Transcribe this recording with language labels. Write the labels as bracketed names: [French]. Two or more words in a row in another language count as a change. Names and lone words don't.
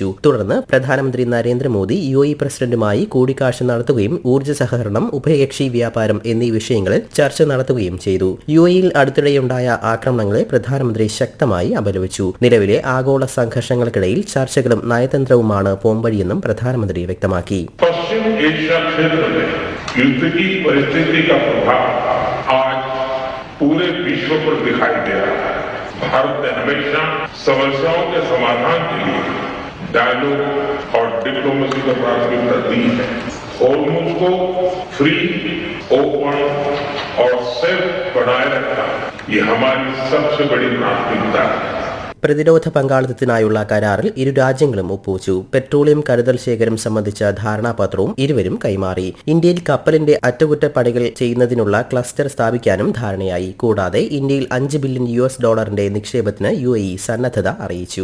[Malayalam] തുടർന്ന് പ്രധാനമന്ത്രി നരേന്ദ്രമോദി UAE പ്രസിഡന്റുമായി കൂടിക്കാഴ്ച നടത്തുകയും ഊർജ്ജ സഹകരണം, ഉഭയകക്ഷി വ്യാപാരം എന്നീ വിഷയങ്ങളിൽ ചർച്ച നടത്തുകയും ചെയ്തു. UAE-യിൽ അടുത്തിടെയുണ്ടായ ആക്രമണങ്ങളെ പ്രധാനമന്ത്രി ശക്തമായി അപലപിച്ചു. നിലവിലെ ആഗോള സംഘർഷങ്ങൾക്കിടയിൽ ചർച്ചകളും നയതന്ത്രവുമാണ് പോംവഴിയെന്നും പ്രധാനമന്ത്രി വ്യക്തമാക്കി. [Hindi] पूरे विश्व पर दिखाई दे रहा है. भारत ने हमेशा समस्याओं के समाधान के लिए डायलॉग और डिप्लोमेसी को प्राथमिकता दी है. हॉर्मूज को [English] free, open [Hindi] और सेफ बनाए रखना ये हमारी सबसे बड़ी प्राथमिकता है. [Malayalam] പ്രതിരോധ പങ്കാളിത്തത്തിനായുള്ള കരാറിൽ ഇരു രാജ്യങ്ങളും ഒപ്പുവച്ചു. പെട്രോളിയം കരുതൽ ശേഖരം സംബന്ധിച്ച ധാരണാപത്രവും ഇരുവരും കൈമാറി. ഇന്ത്യയിൽ കപ്പലിന്റെ അറ്റകുറ്റപ്പണികൾ ചെയ്യുന്നതിനുള്ള ക്ലസ്റ്റർ സ്ഥാപിക്കാനും ധാരണയായി. കൂടാതെ ഇന്ത്യയിൽ $5 ബില്യൺ നിക്ഷേപത്തിന് UAE സന്നദ്ധത അറിയിച്ചു.